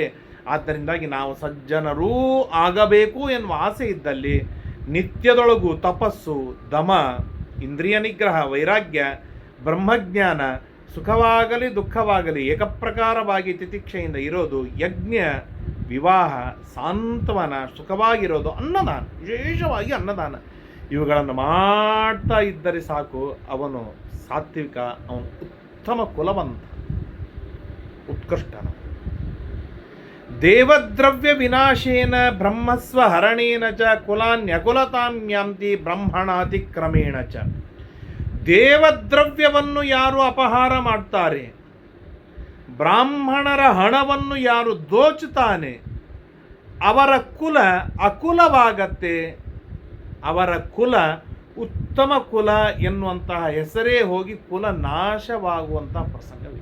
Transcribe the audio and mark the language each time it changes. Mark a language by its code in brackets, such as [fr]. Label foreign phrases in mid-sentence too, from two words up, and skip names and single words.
[kn] ಆದ್ದರಿಂದಾಗಿ ನಾವು ಸಜ್ಜನರೂ ಆಗಬೇಕು ಎನ್ನುವ ಆಸೆ ಇದ್ದಲ್ಲಿ ನಿತ್ಯದೊಳಗೂ ತಪಸ್ಸು, ದಮ, ಇಂದ್ರಿಯ ನಿಗ್ರಹ, ವೈರಾಗ್ಯ, ಬ್ರಹ್ಮಜ್ಞಾನ, ಸುಖವಾಗಲಿ ದುಃಖವಾಗಲಿ ಏಕಪ್ರಕಾರವಾಗಿ ತಿತಿಕ್ಷೆಯಿಂದ ಇರೋದು, ಯಜ್ಞ, ವಿವಾಹ, ಸಾಂತ್ವನ, ಸುಖವಾಗಿರೋದು, ಅನ್ನದಾನ, ವಿಶೇಷವಾಗಿ ಅನ್ನದಾನ, ಇವುಗಳನ್ನು ಮಾಡ್ತಾ ಇದ್ದರೆ ಸಾಕು. ಅವನು ಸಾತ್ವಿಕ, ಅವನು ಉತ್ತಮ ಕುಲವಂತ, ಉತ್ಕೃಷ್ಟನ. [sa] ದೇವದ್ರವ್ಯ ವಿನಾಶೇನ ಬ್ರಹ್ಮಸ್ವ ಹರಣೇನ ಚ ಕುಲಾನ್ಯಕುಲತಾಂ ಯಾಂತಿ ಬ್ರಹ್ಮಣಾತಿಕ್ರಮೇಣ ಚ. [kn] ದೇವದ್ರವ್ಯವನ್ನು ಯಾರು ಅಪಹಾರ ಮಾಡ್ತಾರೆ, ಬ್ರಾಹ್ಮಣರ ಹಣವನ್ನು ಯಾರು ದೋಚುತ್ತಾನೆ, ಅವರ ಕುಲ ಅಕುಲವಾಗತ್ತೆ. ಅವರ ಕುಲ ಉತ್ತಮ ಕುಲ ಎನ್ನುವಂತಹ ಹೆಸರೇ ಹೋಗಿ ಕುಲ ನಾಶವಾಗುವಂತಹ ಪ್ರಸಂಗವಿದೆ.